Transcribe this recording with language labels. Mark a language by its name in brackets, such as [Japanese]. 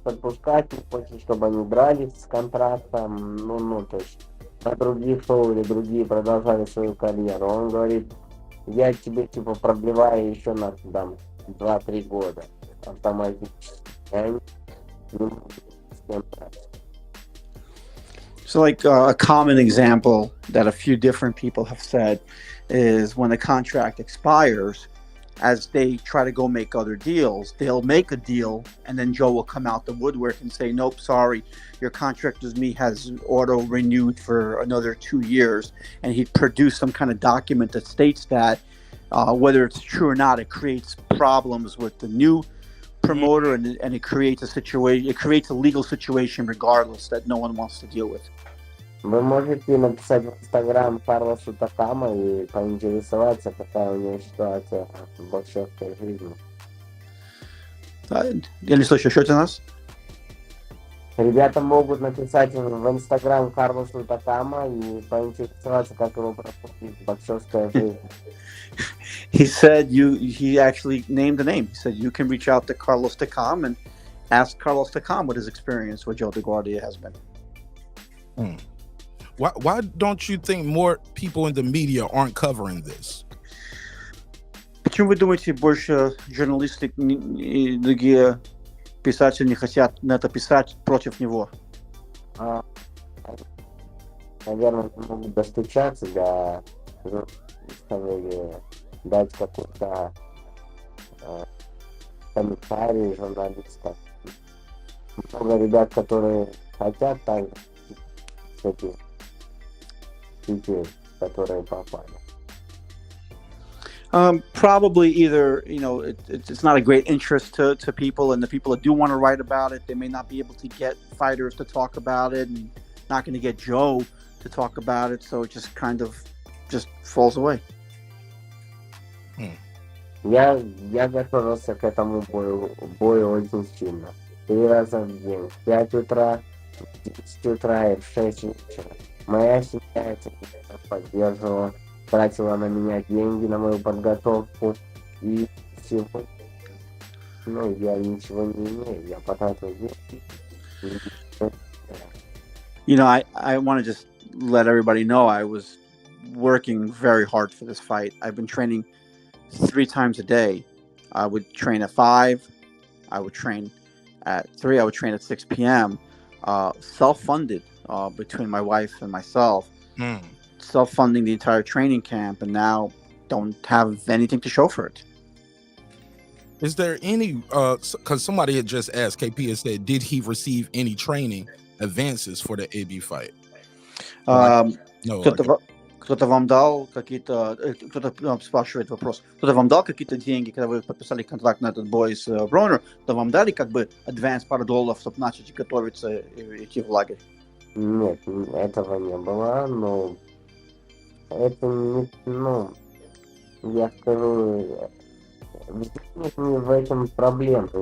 [Russian] хочешь подпускать, не хочешь, чтобы они дрались с контрактом, то есть на других шоу или другие продолжали свою карьеру. Он говорит, я тебе типа продлеваю еще на там 2-3 года автоматически. Я не буду с кем драться. [English] So, like a common example that a few different people have said is when a contract expires, as they try to go make other deals, they'll make a deal, and then Joe will come out the woodwork and say, "Nope, sorry, your contract with me has auto renewed for another 2 years," and he'd produce some kind of document that states that. Whether it's true or not, it creates problems with the new promoter, and it creates a situation. It creates a legal situation, regardless, that no one wants to deal with. [Russian] Вы можете написать в Инстаграм Карлосу Такама и поинтересоваться, какая у него ситуация в боксерской жизни. Я не слышу, что это у нас? Ребята могут написать в Инстаграм Карлосу Такама и поинтересоваться, как его проходит боксерская жизнь. [English] He said he actually named the name. He said you can reach out to Carlos Takam and ask Carlos Takam what his experience with Joe Deguardia has been. Why don't you think more people in the media aren't covering this? [Russian] Почему вы думаете, больше журналисты и другие писатели не хотят на это писать против него? Наверное, могут достучаться до журналистов или дать какой-то комментарий журналистов. Много ребят, которые хотят так с этих людей, которые попали. [English] Probably either, it's not a great interest to people, and the people that do want to write about it, they may not be able to get fighters to talk about it, and not going to get Joe to talk about it, so it just kind of just falls away. [Russian] Я готовился к этому бою очень сильно. 3 раза в день, в 5 утра, в 10 утра и в 6 вечера. Моя семья это поддерживала, тратила на меня деньги, на мою подготовку, и сегодня, я ничего не имею, я потратил деньги. [English] I want to just let everybody know I was working very hard for this fight. I've been training 3 times a day. I would train at 5, I would train at 3, I would train at 6 p.m. Self-funded between my wife and myself. Self-funding the entire training camp, and now don't have anything to show for it. Is there any, because somebody had just asked, KP had said, did he receive any training advances for the AB fight? No. [Russian] Кто-то вам дал какие-то, кто-то спрашивает вопрос, кто-то вам дал какие-то деньги, когда вы подписали контракт на этот бой с Бронер, то вам дали как бы адванс пару $, чтобы начать готовиться и идти в лагерь? Нет, этого не было, но это не, я скажу, нет в этом проблем.